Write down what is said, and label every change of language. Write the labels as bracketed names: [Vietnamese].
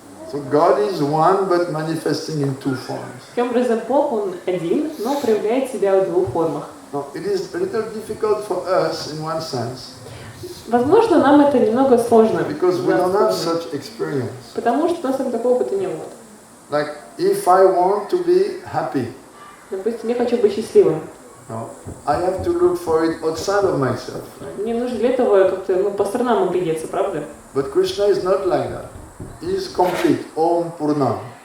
[English] So God is one, but manifesting in two forms. [Russian] Таким образом, Бог, Он один, но проявляет себя в двух формах. [English] Now, it is a little difficult for us in one sense. [Russian] Возможно, нам это немного сложно. [English] Because we don't have such experience. [Russian] Потому что у нас такого опыта не было. [English] Like, if I want to be happy, [Russian] допустим, я хочу быть счастливым. [English] no, I have to look for it outside of myself. [Russian] Мне нужно для этого как-то по сторонам оглядеться, правда? [English] But Krishna is not like that. He is complete, Om Purnam.